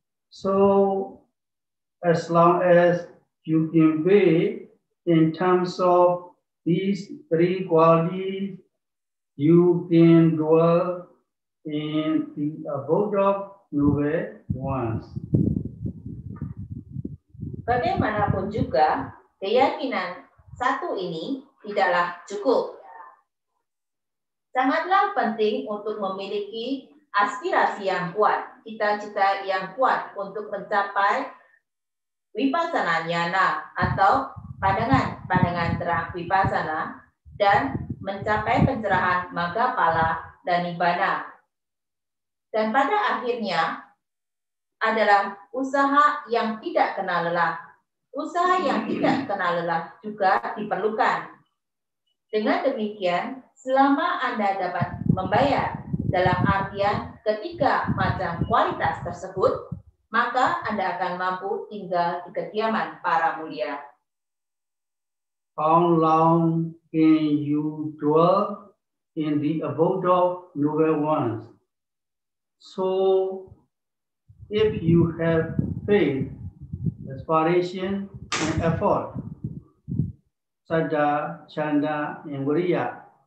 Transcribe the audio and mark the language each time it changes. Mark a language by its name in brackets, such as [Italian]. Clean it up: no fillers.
[English] So, as long as you can weigh in terms of these three qualities, you can dwell in the abode of noble ones. [Indonesian] Bagaimanapun juga, keyakinan satu ini tidaklah cukup. Sangatlah penting untuk memiliki aspirasi yang kuat, cita-cita yang kuat untuk mencapai Vipassana Jnana atau pandangan terang Vipassana dan mencapai pencerahan Maggaphala dan Nibbana. Dan pada akhirnya adalah usaha yang tidak kenal lelah. Usaha yang tidak kenal lelah juga diperlukan. Dengan demikian, selama Anda dapat membayar dalam artian ketiga macam kualitas tersebut, maka Anda akan mampu tinggal di kediaman para mulia. [English] How long can you dwell in the abode of noble ones? So, if you have faith, aspiration, and effort, Sada, Chanda, and Viriya,